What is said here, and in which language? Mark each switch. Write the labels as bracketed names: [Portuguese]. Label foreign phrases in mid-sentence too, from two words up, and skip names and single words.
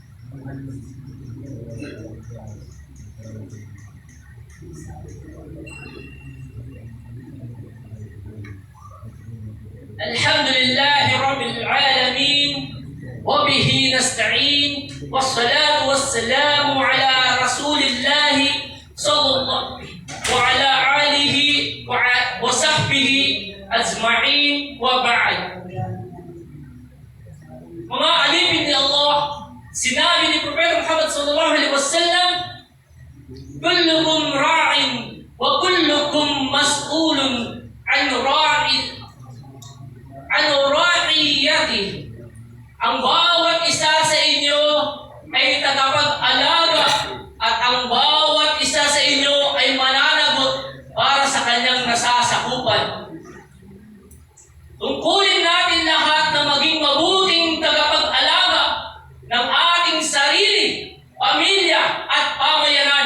[Arabic] الحمد لله رب العالمين وبه نستعين والصلاة والسلام على رسول الله صلى الله وعلى آله وصحبه أجمعين وبعد. [Filipino] Mga alipin ni Allah, sinabi ni Propeta Muhammad [Arabic] صلى الله عليه وسلم, "كلكم راع وكلكم مسؤول عن رعيته." [Filipino] Ang bawat isa sa inyo ay tagapag-alaga at ang bawat isa sa inyo ay mananagot para sa kanyang nasasakupan. Tungkulin natin lahat na maging mabuting tagapag-alaga ng ating sarili, pamilya at pamayanan.